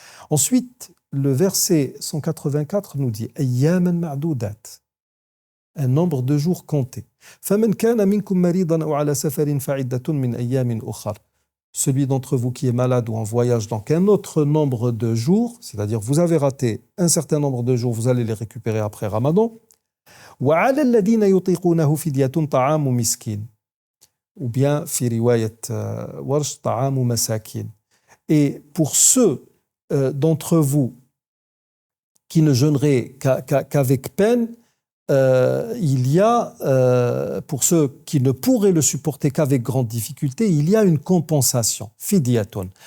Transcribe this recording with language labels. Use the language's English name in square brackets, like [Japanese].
[French] Ensuite, le verset 184 nous dit [Arabic] ayyaman ma'dudat, [French] un nombre de jours comptés. [Arabic] فَمَنْ كَانَ مِنْكُمْ مَرِيضًا أَوْ عَلَى سَفَرٍ فَعِدَّةٌ مِنْ أَيَّامٍ أُخَرٍ. [French] Celui d'entre vous qui est malade ou en voyage, donc un autre nombre de jours, c'est-à-dire vous avez raté un certain nombre de jours, vous allez les récupérer après Ramadan. [Arabic] وَعَلَى الَّذِينَ يُطِيقُونَهُ فِدْيَةٌ طَعَامُ مِسْكِينٍ. [French] Ou bien, [Arabic] في رواية ورش طعام مساكين. [French] Et pour ceux d'entre vous qui ne jeûneraient qu'avec peine, il y a, pour ceux qui ne pourraient le supporter qu'avec grande difficulté, il y a une compensation, fidyatun.